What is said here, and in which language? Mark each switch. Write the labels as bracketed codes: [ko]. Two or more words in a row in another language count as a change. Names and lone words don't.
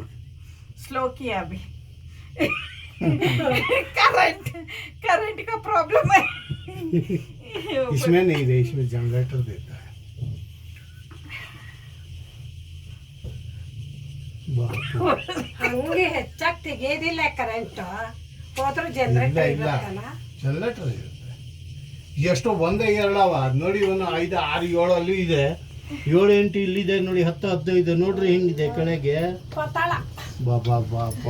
[hi] स्लो किया अभी [en] current current [hi] का प्रॉब्लम है इसमें नहीं रहे इसमें जनरेटर देता है बाप रे। [kn] ಹಂಗೆ ಹೆಚ್ಚಾಗಿ ತೆಗೆಯೋದಿಲ್ಲ ಕರೆಂಟ್ ಹೋದ್ರೂ ಇಲ್ಲ ಜನರೇಟರ್ ಇಲ್ಲ ಇರುತ್ತಲ್ಲ ಜನರೇಟರ್ ಇರುತ್ತೆ ಎಷ್ಟೋ ಒಂದೇ ಎರಡವ ಅದ್ ನೋಡಿ ಒಂದು 5 6 7 ಅಲ್ಲಿ ಇದೆ 7 8 ಇಲ್ಲಿದೆ ನೋಡಿ 10 15 ನೋಡ್ರಿ ಹೆಂಗಿದೆ ಕೆಳಗೆ ಪತಾಳ ಬಾಬಾ ಬಾಬಾ